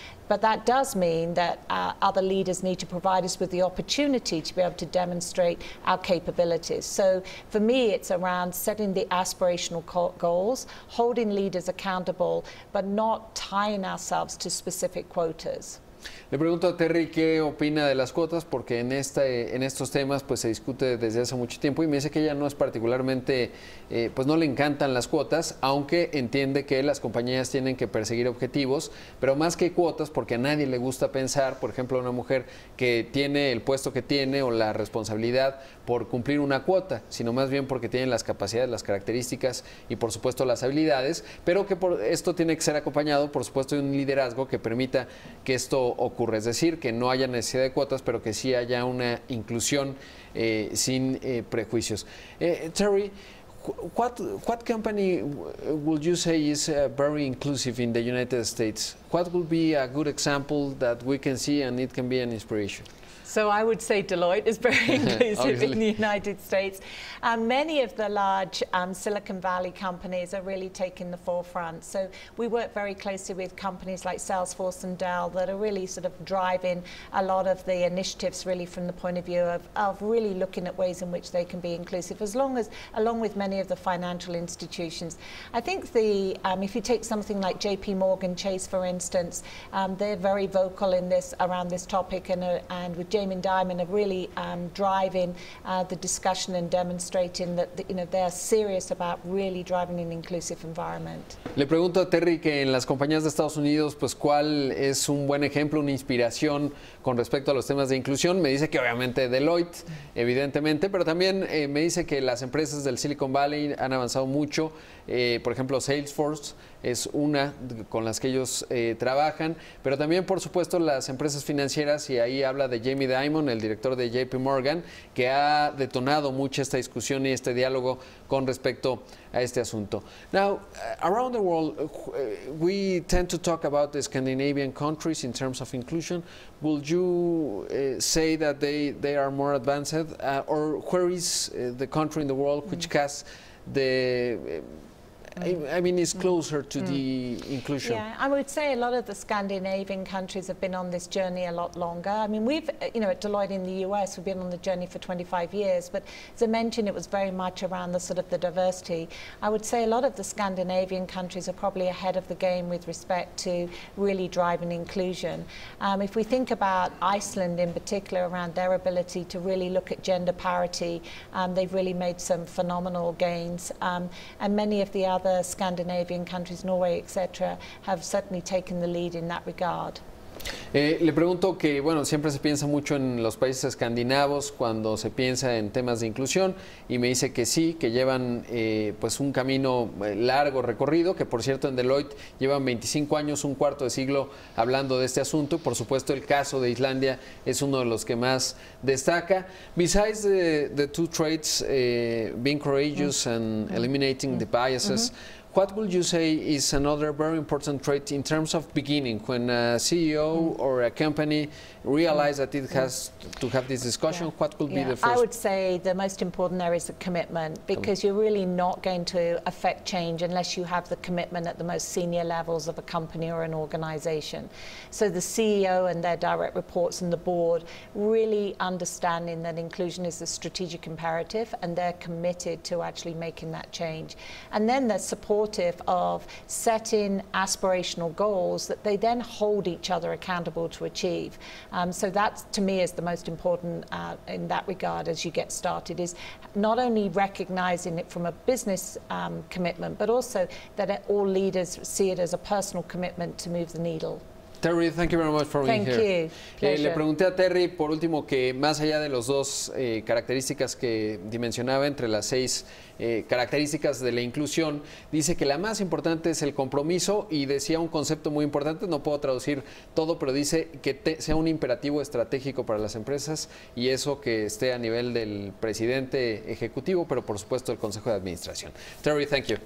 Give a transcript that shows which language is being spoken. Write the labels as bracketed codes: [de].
[en] But that does mean that other leaders need to provide us with the opportunity to be able to demonstrate our capabilities. So for me, it's around setting the aspirational goals, holding leaders accountable, but not tying ourselves to specific quotas. [es] Le pregunto a Terry qué opina de las cuotas, porque en estos temas pues se discute desde hace mucho tiempo, y me dice que ella no es particularmente, pues no le encantan las cuotas, aunque entiende que las compañías tienen que perseguir objetivos, pero más que cuotas, porque a nadie le gusta pensar, por ejemplo, a una mujer que tiene el puesto que tiene o la responsabilidad por cumplir una cuota, sino más bien porque tiene las capacidades, las características y por supuesto las habilidades, pero que esto tiene que ser acompañado por supuesto de un liderazgo que permita que esto ocurra, es decir, que no haya necesidad de cuotas, pero que sí haya una inclusión sin prejuicios. [en] Terry, what company would you say is very inclusive in the United States? What would be a good example that we can see and it can be an inspiration? So I would say Deloitte is very inclusive in the United States. Many of the large Silicon Valley companies are really taking the forefront. So we work very closely with companies like Salesforce and Dell that are really sort of driving a lot of the initiatives really from the point of view of really looking at ways in which they can be inclusive, along with many of the financial institutions. I think if you take something like JP Morgan Chase, for instance, they're very vocal in around this topic, and with Jamie Dimon are really driving the discussion and demonstrating that they're serious about really driving an inclusive environment. [es] Le pregunto a Terry que en las compañías de Estados Unidos, pues cuál es un buen ejemplo, una inspiración con respecto a los temas de inclusión. Me dice que obviamente Deloitte, evidentemente, pero también me dice que las empresas del Silicon Valley han avanzado mucho. Por ejemplo, Salesforce es una con las que ellos trabajan, pero también, por supuesto, las empresas financieras, y ahí habla de Jamie Dimon, el director de JP Morgan, que ha detonado mucho esta discusión y este diálogo con respecto a este asunto. [en] Now, around the world, we tend to talk about the Scandinavian countries in terms of inclusion. Would you say that they are more advanced, or where is the country in the world which has the I mean, it's closer to the inclusion. Yeah, I would say a lot of the Scandinavian countries have been on this journey a lot longer. I mean, we've, at Deloitte in the US, we've been on the journey for 25 years, but as I mentioned, it was very much around the sort of the diversity. I would say a lot of the Scandinavian countries are probably ahead of the game with respect to really driving inclusion. If we think about Iceland in particular, around their ability to really look at gender parity, they've really made some phenomenal gains. And many of the other Scandinavian countries, Norway, etc., have certainly taken the lead in that regard. [es] Le pregunto que, bueno, siempre se piensa mucho en los países escandinavos cuando se piensa en temas de inclusión y me dice que sí, que llevan pues un camino largo recorrido, que por cierto en Deloitte llevan 25 años, un cuarto de siglo hablando de este asunto y por supuesto el caso de Islandia es uno de los que más destaca. [en] Besides the two traits, being courageous and eliminating the biases, what would you say is another very important trait in terms of beginning, when a CEO or a company realize that it has to have this discussion? What could be the first? I would say the most important there is the commitment, because you're really not going to affect change unless you have the commitment at the most senior levels of a company or an organization. So the CEO and their direct reports and the board really understanding that inclusion is a strategic imperative and they're committed to actually making that change. And then they're supportive of setting aspirational goals that they then hold each other accountable to achieve. So that, to me, is the most important in that regard as you get started, is not only recognizing it from a business commitment, but also that all leaders see it as a personal commitment to move the needle. Terry, thank you very much for being here. Thank you. [es] Le pregunté a Terry, por último, que más allá de los dos características que dimensionaba entre las 6 características de la inclusión, dice que la más importante es el compromiso y decía un concepto muy importante, no puedo traducir todo, pero dice que sea un imperativo estratégico para las empresas y eso que esté a nivel del presidente ejecutivo, pero por supuesto el Consejo de Administración. Terry, [en] thank you.